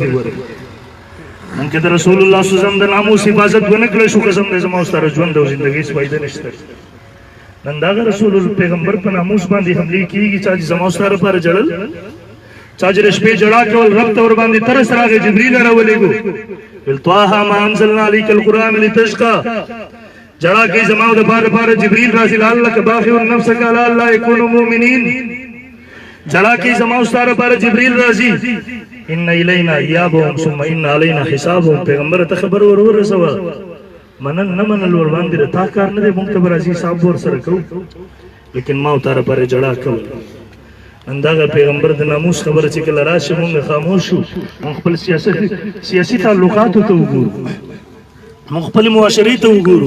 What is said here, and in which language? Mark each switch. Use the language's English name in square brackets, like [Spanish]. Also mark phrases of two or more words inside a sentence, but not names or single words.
[Pashto] ورته مونږ چې د رسول الله [Arabic] صلی الله علیه وسلم [Pashto] د ناموس حفاظت ونه کړی شو، قسم دی زما او ستا ژوند او زندګۍ هېڅ فایده نشته. نن دغه رسول پیغمبر په ناموس باندې حملې کېږي. چا چې زما او ستا لپاره ژړل، چا چې د شپې ژړا کول، رب ته ورباندې ترس راغی، جبریل راولېږو. [Arabic] ویل طه ما انزلنا علیک القرآن لتشقى. [Pashto] ژړا کوي زما او دپاره جبریل راځي، [Arabic] لعلک باخع نفسک علی الا یکونوا مؤمنین. [Pashto] ژړا کوي زما او ستا لپاره جبریل راځي. [Arabic] ان الینا ایابهم ثم ان علینا حسابهم. [Pashto] پیغمبر ته خبر ورسوه، منن نه منل ورباندې د تا کار نه دی، مونږ ته به راځي حساب ورسره کوو. لیکن ما او تا لپاره ژړا کول. نن دغه پیغمبر د ناموس خبره چې کله راشي مونږ خاموش شو. مونږ خپل سیاسي تعلقاتو ته وګورو، مونږ خپلې معاشرې ته وګورو.